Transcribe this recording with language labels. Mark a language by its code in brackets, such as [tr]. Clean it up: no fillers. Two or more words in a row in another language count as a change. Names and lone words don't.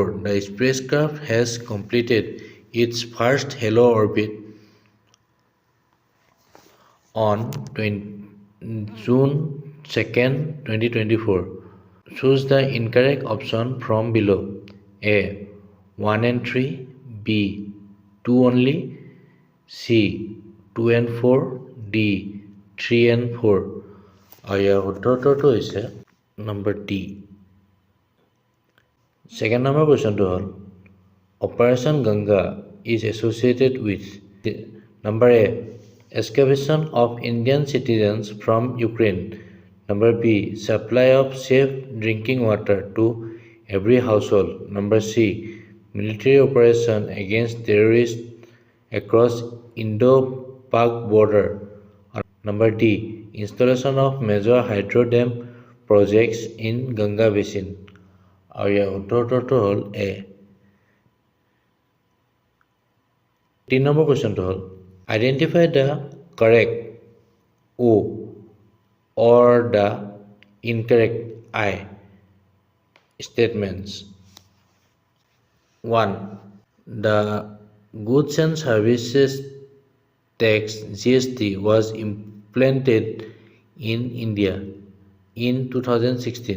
[en] The spacecraft has completed its first halo orbit on June 2nd, 2024. Choose the incorrect option from below. A. 1 and 3, B. 2 only, C. 2 and 4, D. 3 and 4. [as] আৰু ইয়াৰ উত্তৰটো হৈছে নম্বৰ ডি। ছেকেণ্ড নম্বৰ কুৱেশ্যনটো হ'ল, [en] Operation Ganga is associated with number A excavation of Indian citizens from Ukraine. Number B. Supply of safe drinking water to every household. Number C. Military operation against terrorists across Indo-Pak border. Number D. Installation of major hydro dam projects in Ganga basin. [as] আৰু ইয়াৰ উত্তৰটো হ'ল এ। 3 নম্বৰ কুৱেশ্যনটো হ'ল, [en] identify the correct O or the incorrect I statements. 1. The Goods and Services Tax GST was implemented in India in 2016.